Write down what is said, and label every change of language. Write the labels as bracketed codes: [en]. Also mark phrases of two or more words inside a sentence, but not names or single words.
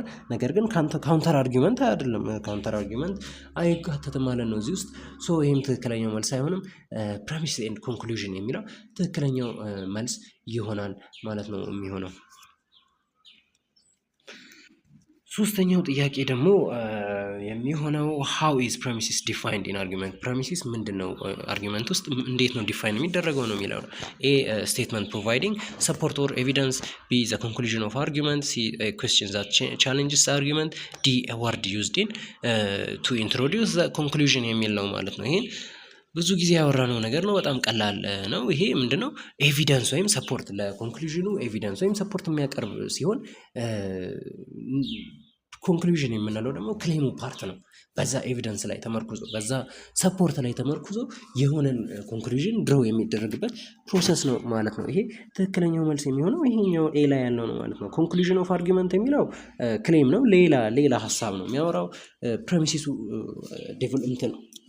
[am] ነገር ግን [en] counter argument [am] አይደለም። [en] counter argument [am] አይካተትም ማለት ነው እዚህ ውስጥ። ሶ ይህም ትክክለኛው መልስ አይሆንም። [en] premise and conclusion [am] የሚለው ትክክለኛው መልስ ይሆናል ማለት ነው የሚሆነው። ሶስተኛው ጥያቄ ደግሞ የሚሆነው [en] how is premises defined in argument premises [am] ምንድነው አርጊመንት ውስጥ እንዴት ነው ዲፋይን የሚደረገው ነው የሚለው ነው። [en] a statement providing support or evidence, b the conclusion of argument, c a question that challenges the argument, d a word used in to introduce the conclusion [am] የሚል ነው ማለት ነው። ይሄን ብዙ ጊዜ ያወራነው ነገር ነው። በጣም ቀላል ነው። ይሄ ምንድነው ኤቪደንስ ወይም ሰፖርት ለኮንክሉዥኑ ኤቪደንስ ወይም ሰፖርት የሚያቀርብ ሲሆን ኮንክሉዥን የምንለው ደግሞ ክሌሙ ፓርት ነው። በዛ ኤቪደንስ ላይ ተመርኩዞ በዛ ሰፖርት ላይ ተመርኩዞ የሆነን ኮንክሉዥን ድሮው የሚደረግበት ፕሮሰስ ነው ማለት ነው። ይሄ ትክክለኛው መልስ የሚሆነው ይሄኛው ኤ ላይ ያለው ነው ማለት ነው። [en] conclusion of argument [am] የሚለው ክሌም ነው። ሌላ ሀሳብ ነው የሚያወራው። ፕሬሚሲሱ ዴቨሎፕመንት ነው